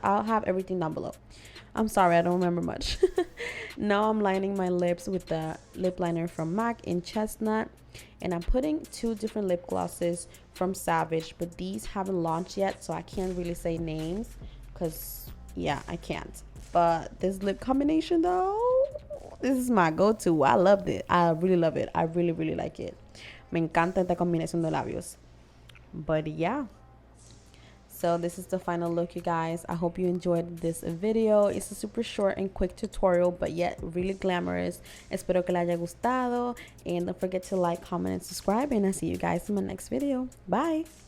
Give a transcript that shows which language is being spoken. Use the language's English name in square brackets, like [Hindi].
[English] I'll have everything down below. I'm sorry, I don't remember much. Now I'm lining my lips with the lip liner from MAC in Chestnut, and I'm putting two different lip glosses from Savage, but these haven't launched yet, so I can't really say names because yeah, I can't. But this lip combination though, this is my go-to. I loved it. I really love it. I really like it. [Spanish] Me encanta esta combinación de labios. [English] But yeah, so this is the final look, you guys. I hope you enjoyed this video. It's a super short and quick tutorial, but yet really glamorous. [Spanish] Espero que le haya gustado, [English] and don't forget to like, comment, and subscribe, and I'll see you guys in my next video. Bye.